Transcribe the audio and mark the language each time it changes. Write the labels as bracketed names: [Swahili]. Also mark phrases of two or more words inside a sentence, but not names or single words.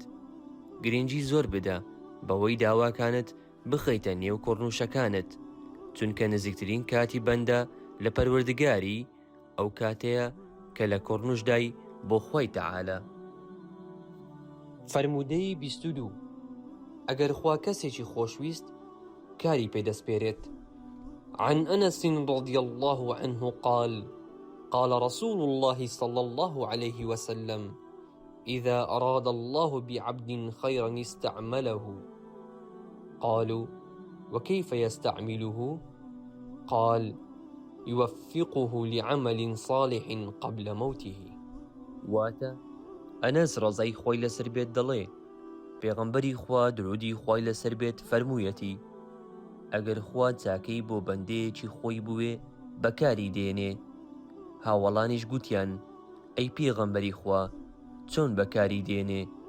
[Central Kurdish] گرنگی زۆر بدە بەوەی داواکانت بخەیتە نێو کوڕنووشەکانت، چونکە نزیکترین کاتی بەندە لە پەروەردگاری ئەو کاتەیە کە لە کوڕنووشدای بۆ خوای تەعالە. فەرموودەی 22 ئەگەر خوا کەسێکی خۆشویست کاری پێدەسپێرێت. [Arabic] عن أنس رضي الله عنه قال: قال رسول الله صلى الله عليه وسلم: إذا أراد الله بعبد خيرا استعمله. قالوا: وكيف يستعمله؟ قال: يوفقه لعمل صالح قبل موته. [Central Kurdish] واتە ئەنەس ڕەزای خۆی لەسەر بێت دەڵێ پێغەمبەری خوا درودی خوای لەسەر بێت فەرموویەتی: ئەگەر خوا چاکەی بۆ بەندەیەکی خۆی بوێ بەکاری دێنێ. هاوڵانیش گوتیان: ئەی پێغەمبەری خوا، چۆن بەکاری دێنێ؟